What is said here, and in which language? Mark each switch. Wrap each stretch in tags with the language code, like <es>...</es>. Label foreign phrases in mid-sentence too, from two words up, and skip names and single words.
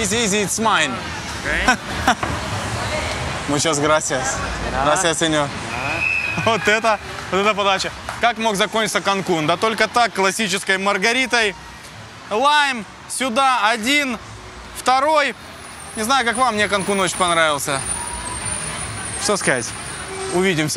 <en>Easy, easy, it's mine.</en> <es>Muchas gracias. Gracias, señor.</es> <ru>Вот это подача. Как мог закончиться Канкун? Да только так, классической маргаритой. Лайм, сюда, 1, 2. Не знаю, как вам, мне Канкун очень понравился. Что сказать? Увидимся.</ru>